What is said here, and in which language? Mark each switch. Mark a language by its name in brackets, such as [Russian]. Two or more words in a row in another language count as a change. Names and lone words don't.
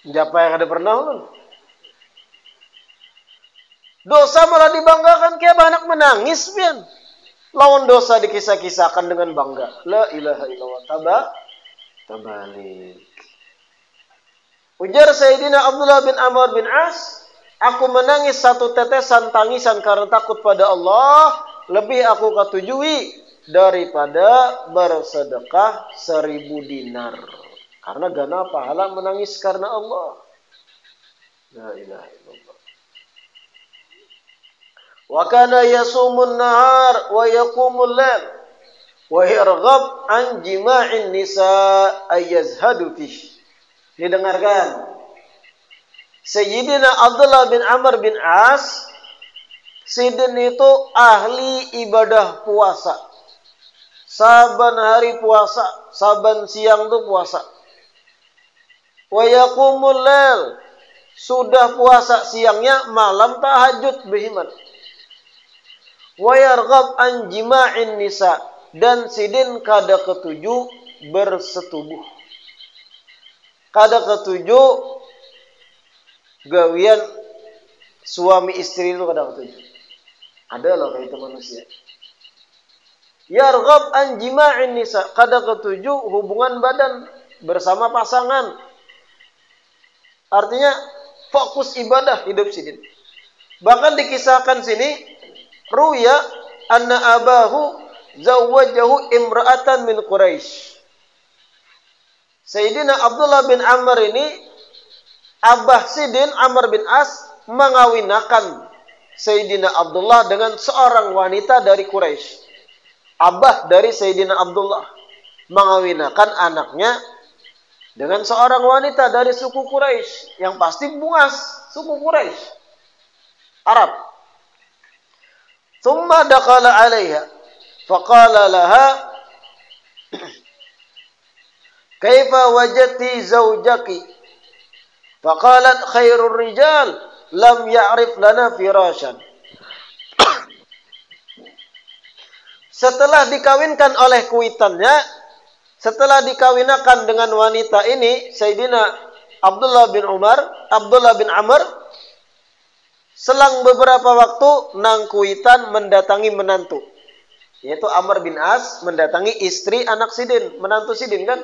[Banjar] Japa yang ada pernah ulun. Dosa malah dibanggakan, kayak anak menangis pian. [Indonesian] Lawan dosa dikisah-kisahkan dengan bangga. [Arabic] لا إله إلا الله. Tabalik. [Indonesian] Ujar Sayyidina Abdullah bin Amr bin As, aku menangis satu tetesan tangisan karena takut pada Allah, lebih aku ketujui daripada bersedekah 1000 dinar. Karena gana pahala menangis karena Allah. [Arabic] لا إله إلا الله. وكان يصوم النهار ويقوم الليل ويرغب عن جماع النساء أيزهد فيه. [Indonesian] Didengarkan. Sayyidina Abdullah bin Amr bin As, Sidin itu ahli ibadah puasa. Saban hari puasa, saban siang itu puasa. [Arabic] ويقوم الليل, [Indonesian] sudah puasa siangnya, malam tahajud berhimat. [Arabic] ويرغب عن جماع النساء, [Indonesian] dan Sidin kada ketujuh bersetubuh. [Banjar] Kada ketujuh gawian suami istri itu kada ketujuh. [Indonesian] Ada loh kayak itu manusia. [Arabic] يرغب عن جماع النساء, [Indonesian] kada ketujuh hubungan badan bersama pasangan. Artinya fokus ibadah hidup Sidin. Bahkan dikisahkan sini, [Arabic] رؤي أن أباه زوجه امرأة من قريش. [Indonesian] Sayyidina Abdullah bin Amr ini, abah Sidin Amr bin As, mengawinakan Sayyidina Abdullah dengan seorang wanita dari Quraisy. Abah dari Sayyidina Abdullah mengawinakan anaknya dengan seorang wanita dari suku Quraisy, yang pasti buas suku Quraisy, Arab. [Arabic] ثم دخل عليها فقال لها كيف وجدت زوجك? فقالت خير الرجال لم يعرف لنا فراشا. [Indonesian] Setelah dikawinkan oleh kuitannya, setelah dikawinakan dengan wanita ini, Sayyidina Abdullah bin Amr, selang beberapa waktu nang kuitan mendatangi menantu, yaitu Amr bin As mendatangi istri anak Sidin, menantu Sidin kan.